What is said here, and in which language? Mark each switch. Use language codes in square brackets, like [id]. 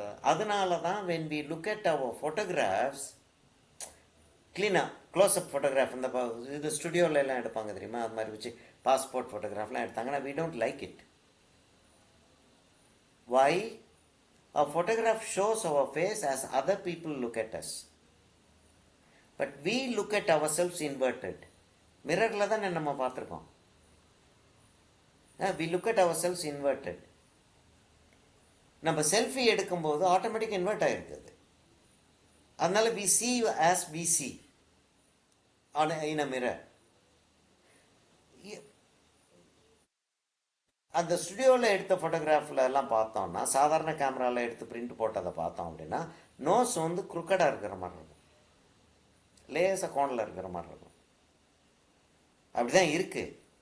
[ta] அதனால தான் [en] when we look at our photographs, [ta] க்ளீனாக க்ளோஸ்அப் ஃபோட்டோகிராஃப் இந்த இது ஸ்டுடியோவில் எல்லாம் எடுப்பாங்க தெரியுமா, அது மாதிரி வச்சு பாஸ்போர்ட் ஃபோட்டோகிராஃப்லாம் எடுத்தாங்கன்னா [en] we don't like it. Why? A photograph shows our face as other people look at us. But we look at ourselves inverted. [ta] மிரரில் தான் நம்ம பார்த்துருக்கோம். [en] We look at ourselves inverted. [ta] நம்ம செல்ஃபி எடுக்கும்போது ஆட்டோமேட்டிக் இன்வெர்ட் ஆகிருக்குது. அதனால [en] we see as we see in a mirror. [ta] அந்த ஸ்டுடியோவில் எடுத்த ஃபோட்டோகிராஃபில் எல்லாம் பார்த்தோம்னா, சாதாரண கேமராவில் எடுத்து பிரிண்ட் போட்டதை பார்த்தோம் அப்படின்னா நோஸ் வந்து குறுக்கடாக இருக்கிற மாதிரி இருக்கும், லேசாக கோணில் இருக்கிற மாதிரி இருக்கும். அப்படி தான் இருக்குது.